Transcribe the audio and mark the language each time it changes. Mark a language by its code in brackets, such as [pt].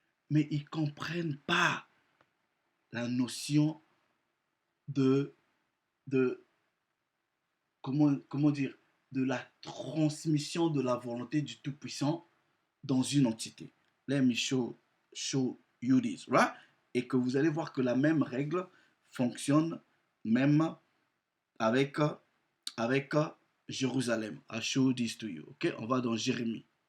[fr] Mais ils ne comprennent pas la notion de, de comment dire, de la transmission de la volonté du Tout-Puissant dans une entité. [en] Let me show you this, right? [fr] Et que vous allez voir que la même règle fonctionne même avec, avec Jérusalem. [en] I show this to you. [fr] Ok, on va dans Jérémie.